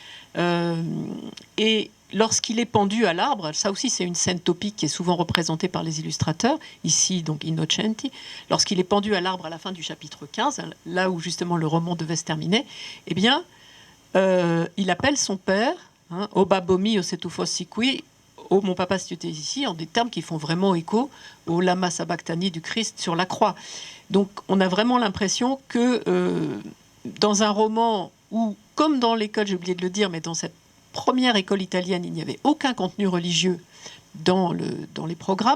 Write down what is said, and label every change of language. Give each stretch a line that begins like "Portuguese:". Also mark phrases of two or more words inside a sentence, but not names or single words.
French: Et lorsqu'il est pendu à l'arbre, ça aussi c'est une scène topique qui est souvent représentée par les illustrateurs, ici donc Innocenti, lorsqu'il est pendu à l'arbre à la fin du chapitre 15, là où justement le roman devait se terminer, eh bien, il appelle son père,
Italian: O babbo mio se tu fossi qui,
French: oh mon papa si tu étais ici, en des termes qui font vraiment écho au
Aramaic: lama sabachthani
French: du Christ sur la croix. Donc on a vraiment l'impression que dans un roman où, comme dans l'école, j'ai oublié de le dire, mais dans cette première école italienne, il n'y avait aucun contenu religieux dans les programmes.